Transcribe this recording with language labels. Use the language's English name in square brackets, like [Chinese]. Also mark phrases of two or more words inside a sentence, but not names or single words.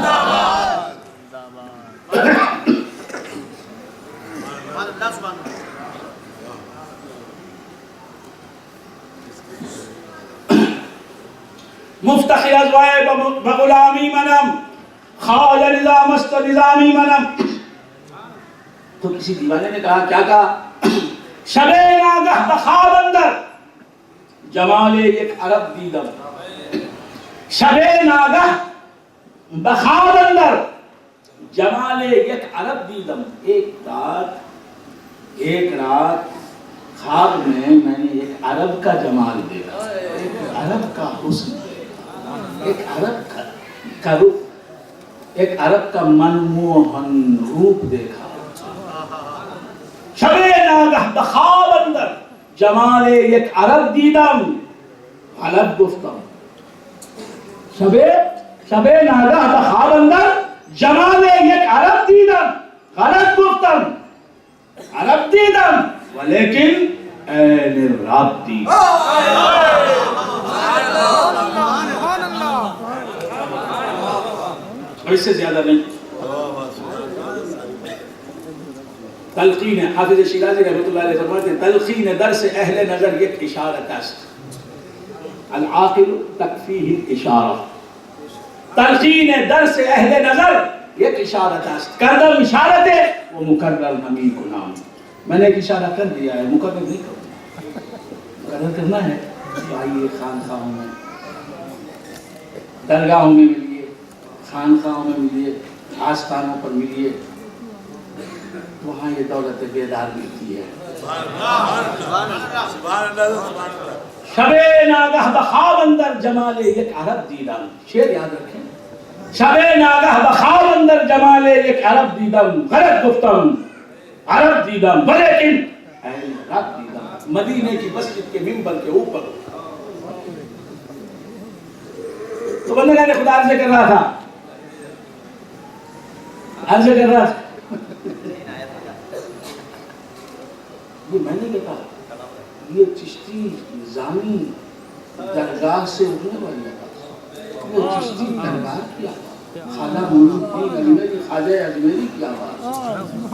[Persian] مفتخر ازوائے بغلامی منم، خال رضا مست نظامی منم۔ [Urdu] تو کسی دیوانے نے کہا، کیا کہا؟ [Persian] شب ناگہ بخواب اندر جمال یک عرب دیدم، شب ناگہ بخواب اندر جمال یک عرب دیدم۔ [Urdu] ایک رات خواب میں نے ایک عرب کا جمال دیکھا، ایک عرب کا حسن دیکھا، ایک عرب کا روپ، ایک عرب کا منموہن روپ دیکھا۔ [Persian] شب ناگہ بخواب اندر جمال یک عرب دیدم، غلط گفتم۔ شب ناگہ بخواب اندر جمال یک عرب دیدم، غلط گفتم، عرب دیدم ولیکن عین رب دیدم۔ [Urdu] اور اس سے زیادہ نہیں۔ تلقین حافظ شیرازی رحمۃ اللہ علیہ فرماتے ہیں، [Persian] تلقین درس اہل نظر یک اشارت است، [Arabic] العاقل تکفیہ الاشارہ۔ [Persian] تلقین درس اہل نظر یک اشارت است، کردم اشارت ہے وہ مکرر نمی کنام۔ [Urdu] میں نے ایک اشارہ کر دیا ہے، مکرر نہیں کروں، مکرر کرنا ہے۔ آئیے خانخواہوں میں، درگاہوں میں ملیے، خانخواہوں میں ملیے، آستانوں پر ملیے، وہاں یہ دولت بیدار ملتی ہے۔ [Persian] شب ناگہ بخواب اندر جمال یک عرب دیدم، [Urdu] شعر یاد رکھیں، [Persian] شب ناگہ بخواب اندر جمال یک عرب دیدم، غلط گفتم، عرب دیدم ولیکن عین رب دیدم۔ [Urdu] مدینے کی مسجد کے منبر کے اوپر تو بندگان خدا عرض کر رہا تھا، عرض کر رہا تھا، یہ میں نے کہا یہ چشتی نظامی درگاہ سے اٹھنے والی آواز، یہ چشتی درگاہ کی آواز، خواجہ معین الدین اجمیری، خواجہ اجمیری کی آواز۔